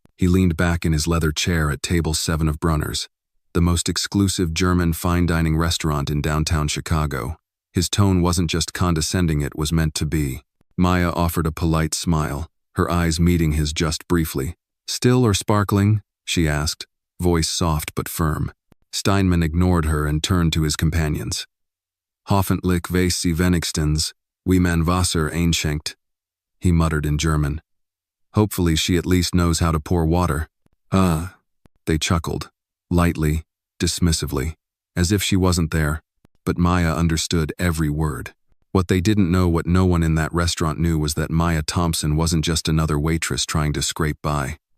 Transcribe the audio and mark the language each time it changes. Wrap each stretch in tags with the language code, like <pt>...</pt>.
<en>He leaned back in his leather chair at table 7 of Brunner's, the most exclusive German fine dining restaurant in downtown Chicago. His tone wasn't just condescending, it was meant to be. Maya offered a polite smile, her eyes meeting his just briefly. "Still or sparkling?" she asked, voice soft but firm. Steinmann ignored her and turned to his companions.</en> <de>"Hoffentlich weiß sie wenigstens, wie man Wasser einschenkt,"</de> <en>he muttered in German. "Hopefully she at least knows how to pour water." They chuckled, lightly, dismissively, as if she wasn't there, but Maya understood every word. What they didn't know, what no one in that restaurant knew, was that Maya Thompson wasn't just another waitress trying to scrape by.</en>